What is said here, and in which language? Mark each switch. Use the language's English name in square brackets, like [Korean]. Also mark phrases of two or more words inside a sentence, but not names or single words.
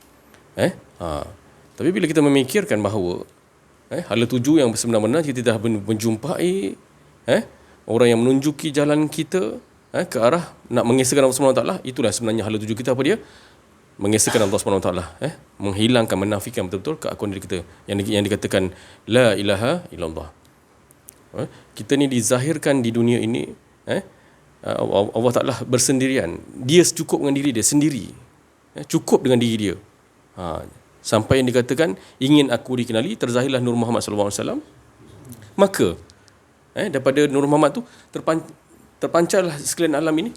[Malay] Tapi bila kita memikirkan bahawa hala tuju yang sebenar-benar kita dah menjumpai orang yang menunjuki jalan kita ke arah nak mengesahkan Allah Subhanahu Wa Taala, itulah sebenarnya hala tuju kita. Apa dia? Mengesahkan Allah Subhanahu Wa Taala, menghilangkan, menafikan betul-betul keakuan diri kita yang dikatakan [Arabic] لا إله إلا الله. [Malay] Kita ni dizahirkan di dunia ini, Allah Ta'ala bersendirian. Dia cukup dengan diri dia sendiri, cukup dengan diri dia. Sampai yang dikatakan ingin aku dikenali, terzahirlah Nur Muhammad SAW. Maka daripada Nur Muhammad tu terpancarlah sekalian alam ini.